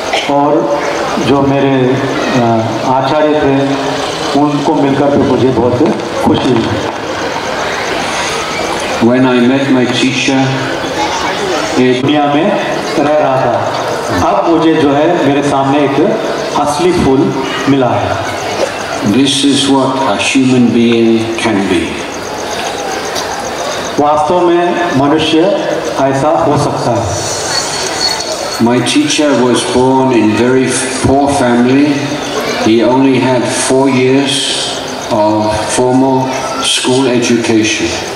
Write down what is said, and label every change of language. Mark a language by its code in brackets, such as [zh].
[hi] और जो मेरे आचार्य थे उनको मिलकर के मुझे बहुत खुशी हुई। [en] When I met my teacher, [hi] दुनिया में रह रहा था, अब मुझे जो है मेरे सामने एक असली फूल मिला है। [en] this is what a human being can be. [hi] वास्तव में मनुष्य ऐसा हो सकता है। [en] My teacher was born in very poor family. He only had 4 years of formal school education.